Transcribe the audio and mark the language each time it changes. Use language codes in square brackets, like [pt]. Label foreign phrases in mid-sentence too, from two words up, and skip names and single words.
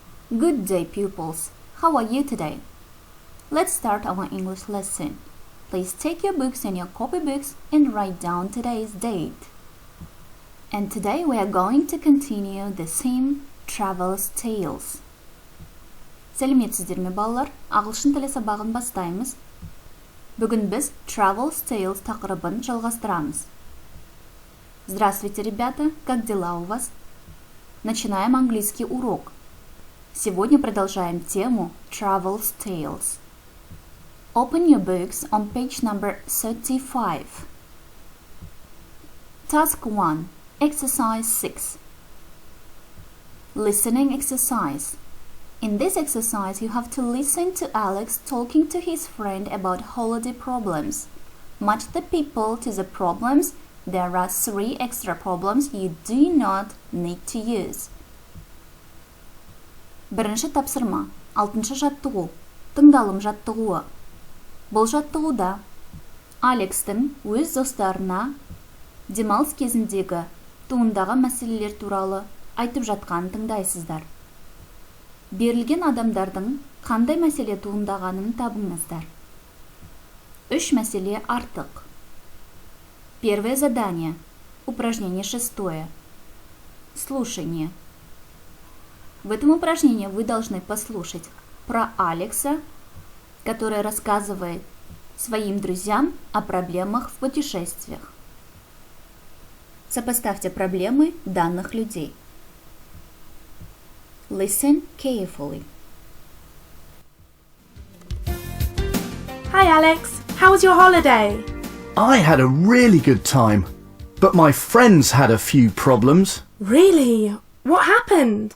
[en] Good day, pupils. How are you today? Let's start our English lesson. Please take your books and your copybooks and write down today's date. And today we are going to continue the theme Travel's Tales. [kk] Сәлеметсіздер ме, балалар? Ағылшын тілі сабағын бастаймыз. Бүгін біз Travel's Tales тақырыбын жалғастырамыз. [ru] Здравствуйте, ребята! Как дела у вас? Начинаем английский урок. Сегодня продолжаем тему Travel's Tales. [en] Open your books on page number 35. Task 1. Exercise 6. Listening exercise. In this exercise, you have to listen to Alex talking to his friend about holiday problems. Match the people to the problems. There are 3 extra problems you do not need to use. [kk] Бірінші тапсырма, 6-шы жаттығу, тыңдалым жаттығуы. Бұл жаттығуда Алекстің өз достарына демалыс кезіндегі туындаған мәселелер туралы айтып жатқанын тыңдайсыздар. Берілген адамдардың қандай мәселе туындағанын табыңыздар. 3 мәселе артық. [ru] Первое задание. Упражнение 6. Слушание. В этом упражнении вы должны послушать про Алекса, который рассказывает своим друзьям о проблемах в путешествиях. Сопоставьте проблемы данных людей. [en] Listen carefully. Hi Alex, how was your holiday? I had a really good time, but my friends had a few problems. Really? What happened?